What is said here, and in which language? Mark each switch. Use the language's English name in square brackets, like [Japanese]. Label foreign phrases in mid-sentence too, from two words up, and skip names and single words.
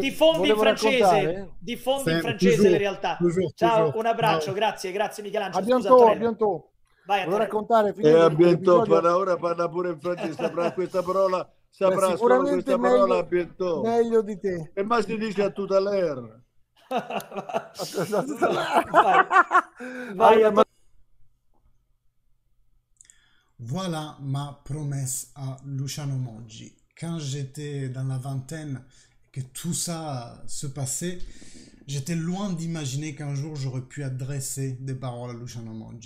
[Italian] diffondi in francese, le realtà. Ciao, un abbraccio, grazie Michelangelo. [French] A bientôt. [Italian] Vai volevo raccontare [French] a bientôt, [Italian] ora parla pure in francese, saprà questa parola, saprà solo questa parola [French] a bientôt. [Italian] Meglio di te. E ma si dice [French] a tout à l'heure. [Italian] Vai. [French] Voilà ma promesse à Luciano Moggi. Quand j'étais dans la vingtaine, que tout ça se passait, j'étais loin d'imaginer qu'un jour j'aurais pu adresser des paroles à Luciano Moggi.